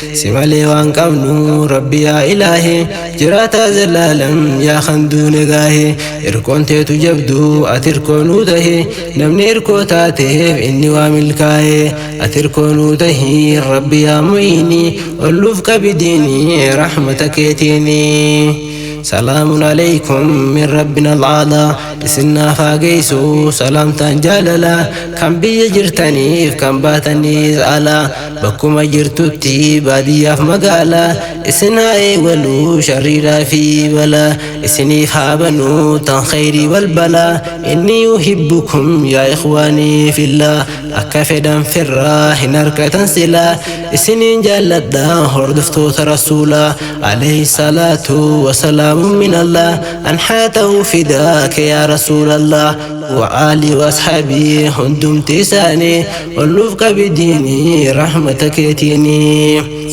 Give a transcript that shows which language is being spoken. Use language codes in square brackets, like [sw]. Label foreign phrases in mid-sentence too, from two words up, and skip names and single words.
[om] Si malee waan qabnu, Rabbi yaa Ilaahi. Jiraataa zallaalam yaa kan duune gaahe. Irkoon teetu jabdu, ati irkoo nuu tahe. Namni irkoo taateef inni waa milkaahe. Ati irkoo nuu tahi, Rabbi [ar] يا معيني. [om] Ol nuuf qabi diini rahmata keetiini. [ar] سلام عليكم من ربنا الأعلى. [om] Isin naaf haa geessu, salaamtaan jaalala. Kan biyya jirtaniif, kan baataniis ala. Bakkuma jirtutti, baadiyyaaf magaala. Isin haa eegalu, sharriidhaa fi bala. Isiniif haa banu, tan khayrii wal bala. [ar] إني أحبكم يا إخواني في الله. [om] Akka fedhan firraa hin harkatan sila. Isiniin jaalladha, hordoftoota Rasuula. [ar] عليه الصلاة والسلام من الله. [om] An haa ta'u [ar] فداك يا رسول الله. وآله وأصحابه [om] hundumti isaanii. Ol nuuf qabi diini rahmata keetiini.